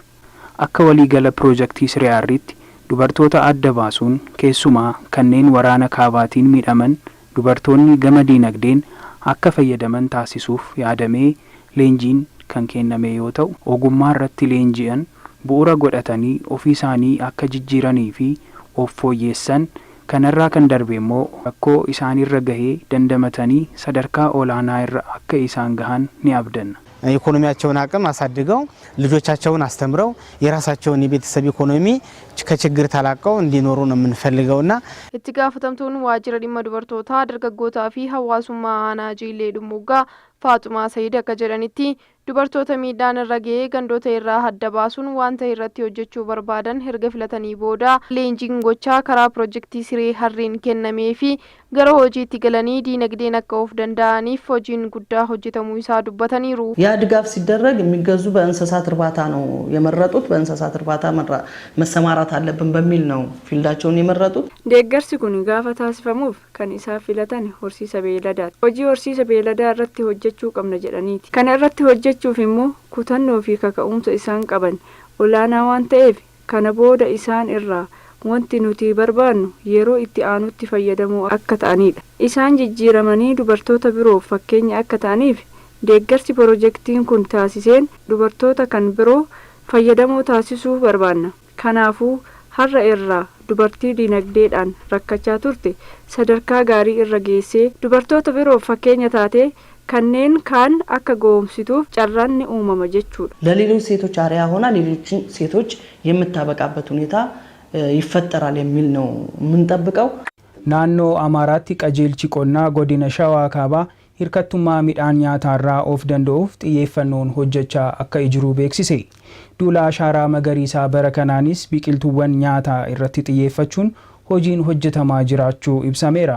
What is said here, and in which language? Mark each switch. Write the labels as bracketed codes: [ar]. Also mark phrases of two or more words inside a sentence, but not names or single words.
[om] Akka waliigala piroojeektii Sirii Harriitti dubartoota adda baasuun keessumaa kanneen waraana kaabaatiin miidhaman dubartoonni gama diinagdeen akka fayyadaman taasisuuf yaadamee leenjiin kan kenname yoo ta'u ogummaa irratti leenji'an bu'uura godhatanii ofii isaanii akka jijjiiranii fi of fooyyeessan kanarraa kan darbe immoo rakkoo isaanirra gahee dandamatanii sadarkaa olaanaa irra akka isaan gahan ni abdanna. [am] ኢኮኖሚያቸውን አቅም አሳድገው ልጆቻቸውን አስተምረው የራሳቸውን የቤተሰብ ኢኮኖሚ ከችግር ተላቀው እንዲኖሩ ነው የምንፈልገውና [om] itti gaafatamtuun waajjira dhimma dubartootaa dargaggootaa fi hawaasummaa aanaa Jillee Dhumuggaa Faaxumaa Sayid akka jedhanitti dubartoota miidhaan irra ga'ee gandoota irraa adda baasuun wanta irratti hojjechuu barbaadan erga filatanii booda leenjiin gochaa karaa piroojeektii Sirii Harriin kennamee fi gara hojiitti galanii diinagdeen akka of danda'aniif hojiin guddaa hojjetamuu isaa dubbataniiru. [am] ያ ድጋፍ ሲደረግ የሚገዙ በእንስሳት እርባታ ነው የመረጡት። በእንስሳት እርባታ መሰማራት አለብን በሚል ነው ፊልዳቸውን የመረጡት። [om] deeggarsi kun gaafa taasifamuuf kan isaa filatan horsiisa beeladaati. Hojii horsiisa beeladaa irratti hojjechuu qabna jedhaniiti. Kana irratti hojjechuuf immoo kutannoo fi kaka'umsa isaan qaban olaanaa waan ta'eef kana booda isaan irraa wanti nuti barbaannu yeroo itti aanutti fayyadamuu akka ta'anidha. Isaan jijjiiramanii dubartoota biroof fakkeenya akka ta'aniif deeggarsi piroojeektiin kun taasiseen dubartoota kan biroo fayyadamoo taasisuu barbaanna. Kanaafuu har'a irraa dubartii dinagdeedhaan rakkachaa turte sadarkaa gaarii irra geessee dubartoota biroof fakkeenya taate kanneen kaan akka goomsituuf carraan ni uumama jechuudha. [am] ለሌሎች ሴቶች አርአያ ሆና ሌሎችን ሴቶች የምታበቃበት ሁኔታ ይፈጠራል የሚል ነው የምንጠብቀው። [om] naannoo Amaaraatti qajeelchi qonnaa godina Shawaa Kaabaa hirkattummaa midhaan nyaataarraa of danda'uuf xiyyeeffannoon hojjechaa akka jiru beeksise. Duula ashaaraa magariisaa bara kanaanis biqiltuuwwan nyaataa irratti xiyyeeffachuun hojiin hojjetamaa jiraachuu ibsameera.